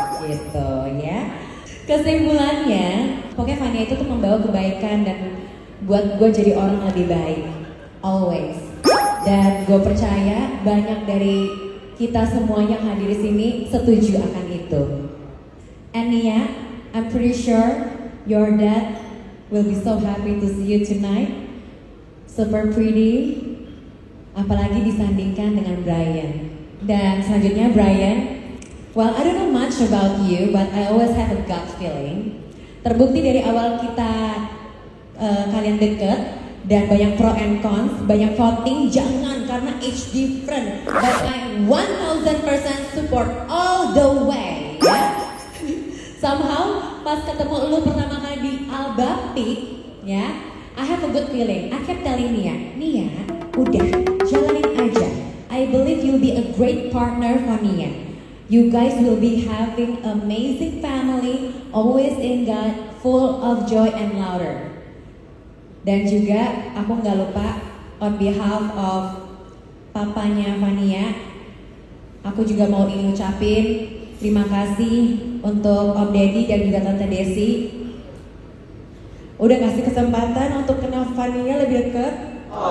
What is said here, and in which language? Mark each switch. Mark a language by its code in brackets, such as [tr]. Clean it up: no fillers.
[id] Gitu ya. Kesimpulannya, pokoknya Fania itu tuh membawa kebaikan dan buat gue jadi orang lebih baik. [en] Always. [id] Dan gue percaya banyak dari kita semua yang hadir di sini setuju akan itu. [en] And Nia, I'm pretty sure your dad will be so happy to see you tonight. Super pretty, [id] apalagi disandingkan dengan Brian. Dan selanjutnya [en] Brian, well I don't know much about you, but I always have a gut feeling. [id] Terbukti dari awal kita kalian deket dan banyak [en] pro and cons, [id] banyak voting, jangan karena [en] age different, but I 1000% support all the way. [id] Ya. Somehow pas ketemu lu pertama kali di Albaptic, ya, [en] I have a good feeling. I kept telling Nia, [id] udah jalanin aja. [en] I believe you'll be a great partner for Nia. You guys will be having amazing family, always in God, full of joy and laughter. [id] Dan juga aku nggak lupa [en] on behalf of [id] papanya Fania, aku juga mau ingin ucapin terima kasih untuk Om Deddy dan juga Tante Desi udah kasih kesempatan untuk kenal Fania lebih dekat.